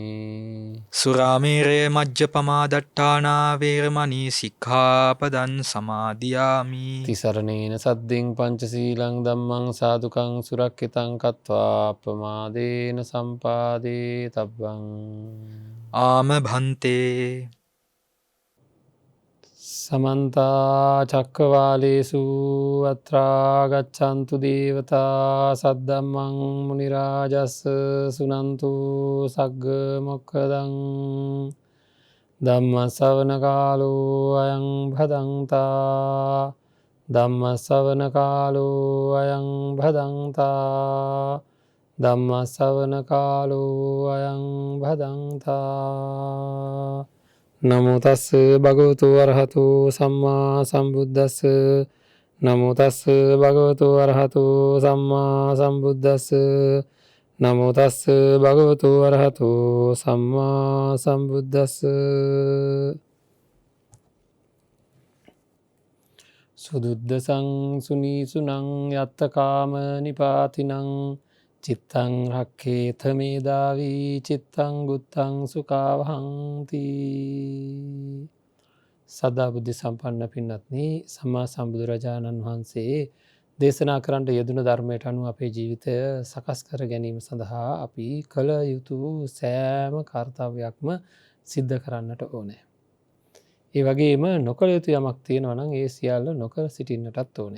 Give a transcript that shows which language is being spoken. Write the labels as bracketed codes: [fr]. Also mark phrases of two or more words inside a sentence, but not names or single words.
[pi] සුරාමේරය මජ්ජපමා දට්ඨානා වේරමණී සික්ඛාපදං සමාදියාමි. තිසරණේන සද්දින් පංචශීලං ධම්මං සාදුකං සුරක්ඛිතං කତ୍වා අප්පමාදේන සම්පාදේ තබ්බං. [si] ආම භන්තේ. [pi] සමන්ත චක්කවාලේසු අත්‍රා ගච්ඡන්තු දේවතා සද්දම්මං මුනි රාජස් සුනන්තු සග්ග මොක්ඛදං. ධම්ම ශ්‍රවණ කාලෝ අයං භදංතා. ධම්ම ශ්‍රවණ කාලෝ අයං භදංතා. ධම්ම ශ්‍රවණ කාලෝ අයං භදංතා. නමෝ තස්ස භගවතු වරහතු සම්මා සම්බුද්දස්ස. නමෝ තස්ස භගවතු වරහතු සම්මා සම්බුද්දස්ස. නමෝ තස්ස භගවතු වරහතු සම්මා සම්බුද්දස්ස. සුදුද්දසං සුනීසුනං යත්තකාම නිපාතිනං චිත්තං රක්කේත මේදාවී චිත්තං බුත්තං සුකාවහන්ති. [si] සදා බුද්ධ සම්පන්න පින්නත්නි, සම්මා සම්බුදුරජාණන් වහන්සේ දේශනා කරන්නට යෙදුන ධර්මයට අනුව අපේ ජීවිතය සකස් කර ගැනීම සඳහා අපි කළ යුතු සෑම කර්තව්‍යයක්ම සිද්ධ කරන්නට ඕනෑ. ඒ වගේම නොකළ යුතු යමක් තියෙනවා නම් ඒ සියල්ල නොකර සිටින්නටත් ඕනේ.